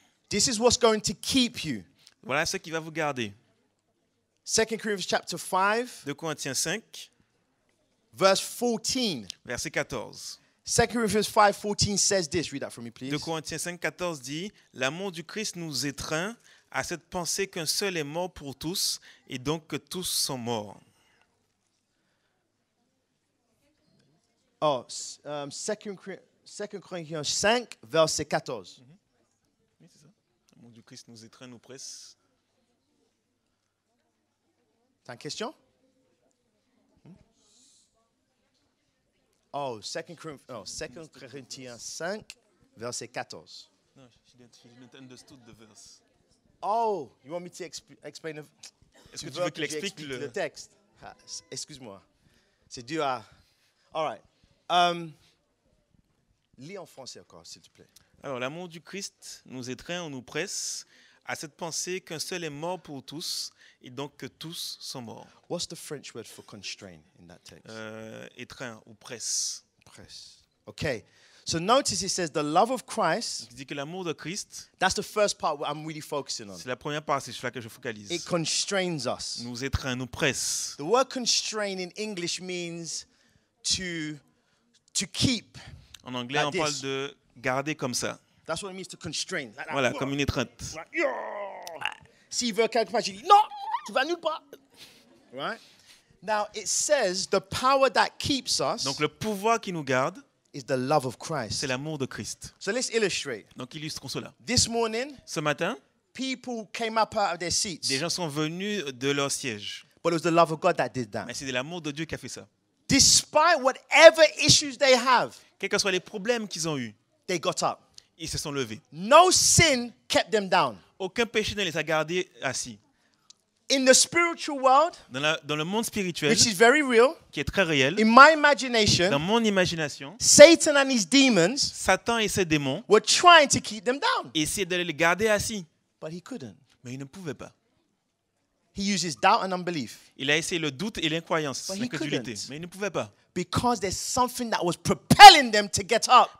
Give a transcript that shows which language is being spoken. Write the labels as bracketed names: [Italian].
[English] This is what's going to keep you. [French] Voilà ce qui va vous garder. [English] 2 Corinthians chapter 5, [French] 2 Corinthiens 5, [English] verse 14. [French] verset 14. [English] 2 Corinthians 5:14 says this. Read that for me, [French] 2 [English] please. [French] Corinthiens 5, 14 dit « L'amour du Christ nous étreint à cette pensée qu'un seul est mort pour tous et donc que tous sont morts. [English] Oh, 2 Corinthians 5, verset 14. » [French] Oui, c'est ça. L'amour du Christ nous étreint, nous presse. T'as une question? [English] Oh, 2 Corinthians 5, verset 14. No, she didn't understood the verse. Oh, you want me to explain the, [French] Est-ce que tu veux qu'il explique le le... texte? Ah, excuse-moi. C'est dû à... [English] All right. [French] Lis en français encore, s'il te plaît. Alors, l'amour du Christ nous étreint, on nous presse à cette pensée qu'un seul est mort pour tous et donc que tous sont morts. [English] What's the French word for constrain in that text? [French] Étreint ou presse. [English] Press. Okay. So notice it says the love of Christ. [French] Il dit que l'amour de Christ, [English] That's the first part I'm really focusing on. [French] c'est la première partie sur laquelle je focalise. [English] It constrains us. [French] Nous étreint, nous presse. [English] The word constrain in English means to keep. [French] En anglais, [English] Like [French] on parle [English] this. [French] de garder comme ça. [English] That's what it means to constrain. Like that. [French] Voilà, comme une étreinte. [English] Like, yeah. [French] S'il veut quelque part, je dis non, tu vas nulle part. [English] Right? Now it says the power that keeps us [French] Donc le pouvoir qui nous garde, [English] is the love of Christ. [French] c'est l'amour de Christ. [English] So let's illustrate. [French] Donc illustrons cela. [English] This morning, [French] Ce matin, [English] people came up out of their seats, [French] des gens sont venus de leur siège. [English] but it was the love of God that did that. [French] Mais c'est de l'amour de Dieu qui a fait ça. [English] Despite whatever issues they have, [French] Quels que soient les problèmes qu'ils ont eus, [English] they got up. [French] ils se sont levés. [English] No sin kept them down. [French] Aucun péché ne les a gardés assis. [English] In the spiritual world, [French] Dans le monde spirituel, [English] which is very real, [French] qui est très réel, [English] in my [French] dans [English] imagination, [French] mon imagination, [English] Satan and his demons [French] Satan et ses démons [English] were trying to keep them down, [French] essayaient de les garder assis. [English] but he couldn't. [French] Mais ils ne pouvaient pas. [English] He uses doubt and unbelief [French] Il a essayé le doute et l'incroyance, [English] But he [French] l'incrédulité. [English] couldn't. [French] Mais ils ne pouvaient pas. [English] because there's something that was propelling them to get up.